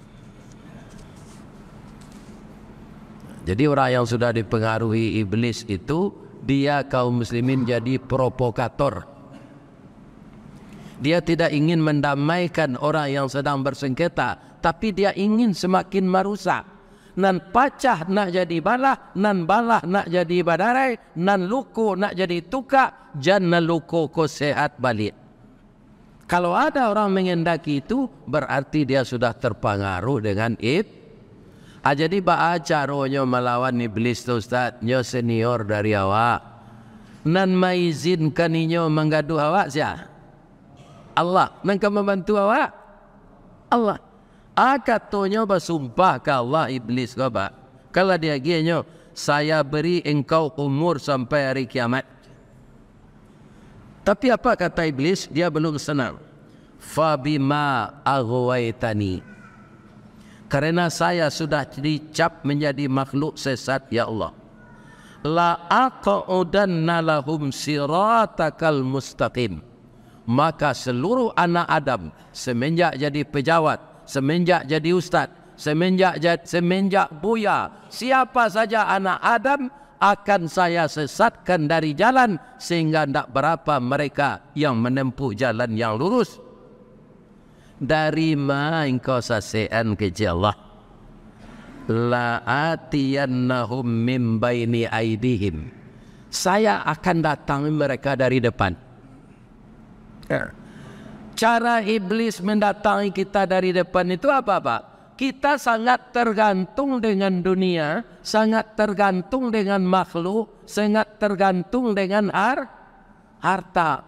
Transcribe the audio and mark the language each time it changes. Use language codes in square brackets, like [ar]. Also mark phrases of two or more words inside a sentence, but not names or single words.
[id] Jadi orang yang sudah dipengaruhi iblis itu, dia kaum muslimin jadi provokator. Dia tidak ingin mendamaikan orang yang sedang bersengketa, tapi dia ingin semakin merusak. [min] Nan pacah nak jadi balah, nan balah nak jadi badarai, nan luku nak jadi tukak, jangan luku ko sehat balik. [id] Kalau ada orang mengendaki itu, berarti dia sudah terpengaruh dengan jadi caranya melawan iblis tu Ustaz, nyo senior dari awak. [min] Nan maizinkan inyo menggaduh awak siapa? Allah. Nan ka membantu awak? [id] Allah. Katanya bersumpah ke Allah iblis ke apa? Kalau dia gini, saya beri engkau umur sampai hari kiamat. Tapi apa kata iblis? Dia belum senang. [ar] فبما أغويتني. [id] Karena saya sudah dicap menjadi makhluk sesat [ar] ya Allah. لأقعدن لهم صراطك المستقيم. [id] Maka seluruh anak Adam semenjak jadi pejabat, semenjak jadi ustaz, semenjak buya, siapa saja anak Adam akan saya sesatkan dari jalan sehingga tidak berapa mereka yang menempuh jalan yang lurus. [min] Dari ma engkau sasean keji Allah? [ar] لآتينهم من بين أيديهم. [id] Saya akan datangi mereka dari depan. Cara iblis mendatangi kita dari depan itu apa? Kita sangat tergantung dengan dunia, sangat tergantung dengan makhluk, sangat tergantung dengan harta.